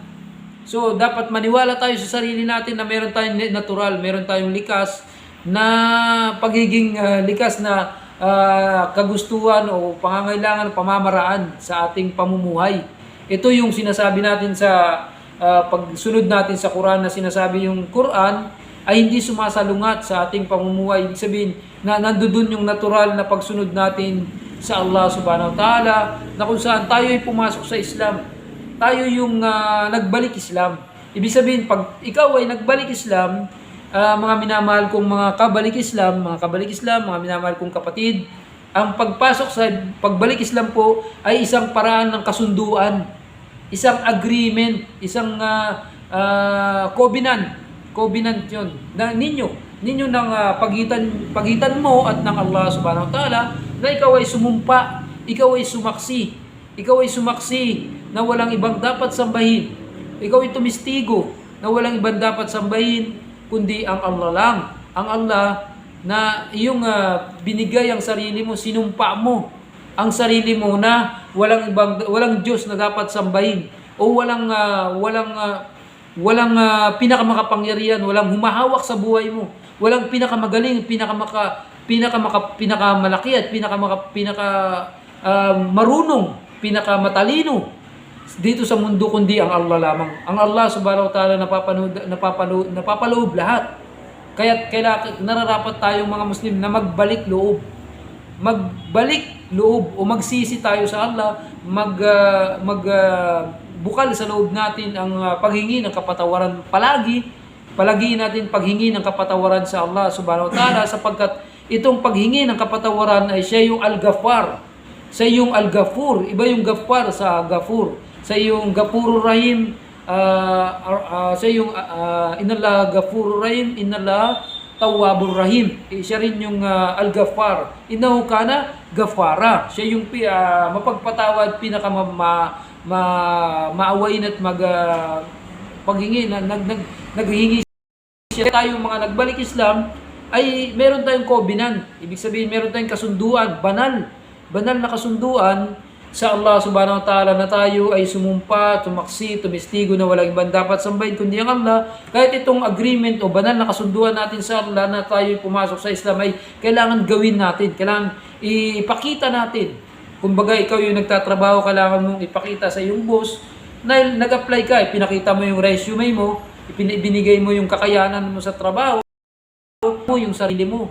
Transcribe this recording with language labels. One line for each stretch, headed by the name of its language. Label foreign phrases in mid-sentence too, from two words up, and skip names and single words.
Filipino: So, dapat maniwala tayo sa sarili natin na meron tayong natural, meron tayong likas na pagiging likas na kagustuhan o pangangailangan, pamamaraan sa ating pamumuhay. Ito yung sinasabi natin sa pagsunod natin sa Quran, na sinasabi yung Quran ay hindi sumasalungat sa ating pamumuhay. Ibig sabihin na nandoon yung natural na pagsunod natin sa Allah
Arabic: سبحانه وتعالى,
Filipino: na kung saan tayo ay pumasok sa Islam. Tayo yung nagbalik Islam. Ibig sabihin, pag ikaw ay nagbalik Islam, mga minamahal kong mga kabalik Islam, mga minamahal kong kapatid, ang pagpasok sa pagbalik Islam po ay isang paraan ng kasunduan, isang agreement, isang covenant yun, na ninyo ng pagitan mo at ng Allah
Arabic: سبحانه وتعالى,
Filipino: na ikaw ay sumumpa, ikaw ay sumaksi na walang ibang dapat sambahin. Ikaw ay tumistigo na walang ibang dapat sambahin kundi ang Allah lang. Ang Allah na iyong binigay ang sarili mo, sinumpa mo ang sarili mo na walang Diyos na dapat sambahin, o walang pinakamakapangyarihan, walang humahawak sa buhay mo, walang pinakamagaling, pinakamalaki at marunong, pinakamatalino dito sa mundo kundi ang Allah lamang. Ang Allah
Arabic: سبحانه وتعالى
Filipino: napapaloob lahat. Kaya nararapat tayong mga Muslim na magbalik loob o magsisi tayo sa Allah, bukal sa loob natin ang paghingi ng kapatawaran. Palagiin natin paghingi ng kapatawaran sa Allah
Arabic: سبحانه وتعالى,
Filipino: sapagkat itong paghingi ng kapatawaran ay siya yung Al-Ghaffar, sa yung Al-Ghafur. Iba yung Ghaffar sa Ghafur. Sa yung
Arabic: غفور رحيم,
Filipino: sa yung
Arabic: إن الله غفور رحيم إن الله تواب رحيم.
Filipino: Siya rin yung Al-Ghaffar.
Arabic: إنه كان غفارا.
Filipino: Siya yung mapagpatawad, maawain at paghingi, naghingi siya. Tayong mga nagbalik Islam ay meron tayong covenant. Ibig sabihin, meron tayong kasunduan, banal na kasunduan sa Allah
Arabic: سبحانه وتعالى,
Filipino: na tayo ay sumumpa, tumaksi, tumistigo na walang ibang dapat sambahin kundi ang Allah. Kahit itong agreement o banal na kasunduan natin sa Allah na tayo ay pumasok sa Islam ay kailangan gawin natin, kailangan ipakita natin. Kumbaga, ikaw yung nagtatrabaho, kailangan mong ipakita sa iyong boss na nag-apply ka, pinakita mo yung resume mo, ibinigay mo yung kakayanan mo sa trabaho, yung sarili mo.